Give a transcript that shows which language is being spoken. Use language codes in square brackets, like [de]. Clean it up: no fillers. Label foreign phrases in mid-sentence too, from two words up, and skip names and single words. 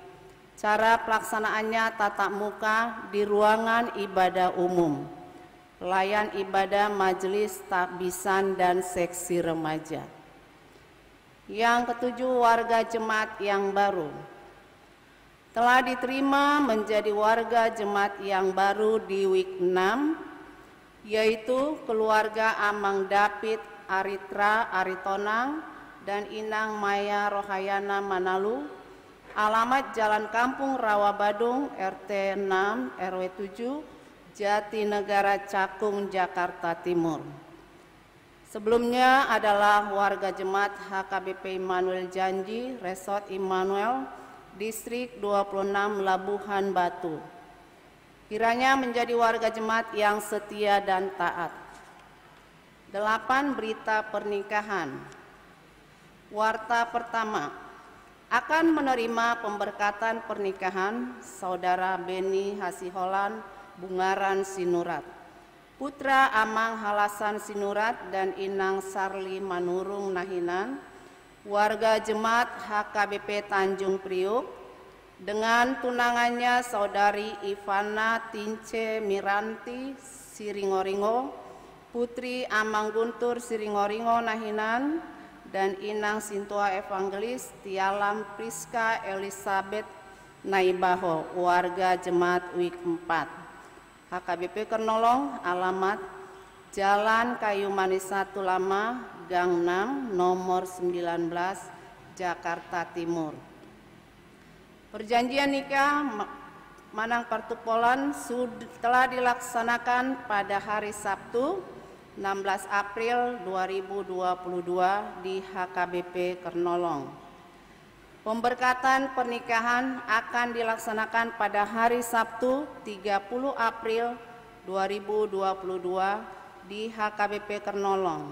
[id] Cara pelaksanaannya tatap muka di ruangan ibadah umum, pelayan ibadah majelis takbisan dan seksi remaja. Yang ketujuh, warga jemaat yang baru. Telah diterima menjadi warga jemaat yang baru di week 6, yaitu keluarga Amang David Aritra Aritonang dan Inang Maya Rohayana Manalu. Alamat Jalan Kampung Rawa Badung, RT 6 RW 7, Jatinegara Cakung, Jakarta Timur. Sebelumnya adalah warga jemaat HKBP Immanuel Janji, Resort Immanuel, Distrik 26 Labuhan Batu. Kiranya menjadi warga jemaat yang setia dan taat. 8. Berita pernikahan. Warta pertama, akan menerima pemberkatan pernikahan Saudara Beni Hasiholan Bungaran Sinurat, putra Amang Halasan Sinurat dan Inang Sarli Manurung Nahinan, warga jemaat HKBP Tanjung Priuk, dengan tunangannya Saudari Ivana Tince Miranti Siringoringo, putri Amang Guntur Siringoringo Nahinan, dan Inang Sintua Evangelis Tialam Priska Elizabeth Naibaho, warga jemaat WIK 4. HKBP Kernolong, alamat Jalan Kayu Manis 1 Lama, Gang 6, nomor 19, Jakarta Timur. Perjanjian nikah Manang Partupolan telah dilaksanakan pada hari Sabtu 16 April 2022 di HKBP Kernolong. Pemberkatan pernikahan akan dilaksanakan pada hari Sabtu 30 April 2022 di HKBP Kernolong.